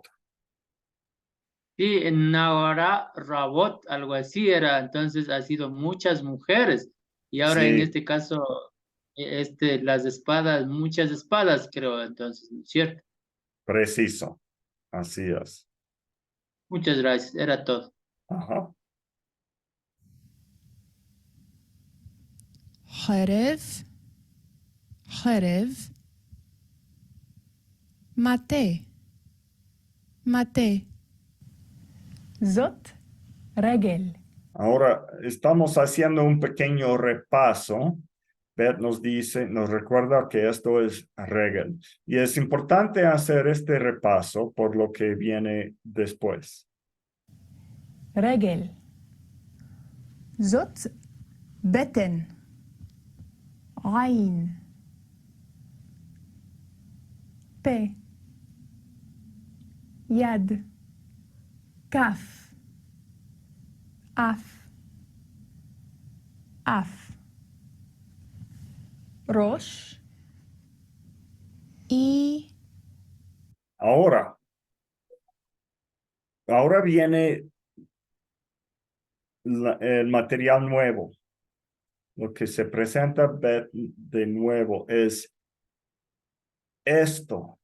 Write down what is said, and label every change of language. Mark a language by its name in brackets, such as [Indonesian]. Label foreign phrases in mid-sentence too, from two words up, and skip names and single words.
[Spanish] Sí, en [Hebrew] נהרה רבות, [Spanish] algo así era. Entonces ha sido muchas mujeres. Y ahora en Sí, este caso, las espadas, muchas espadas, creo, entonces, ¿no es cierto? preciso. Así es. Muchas gracias, era todo. Ajá. [Hebrew] חרב, חרב, מטה, מטה. זאת רגל. [Spanish] Ahora estamos haciendo un pequeño repaso. Beth nos recuerda que esto es regel. Y es importante hacer este repaso por lo que viene después. [Hebrew] רגל. זאת בטן. עין. פה. יד. כף. אף. אף. ראש. [Spanish] y Ahora viene el material nuevo. Lo que se presenta de nuevo es esto.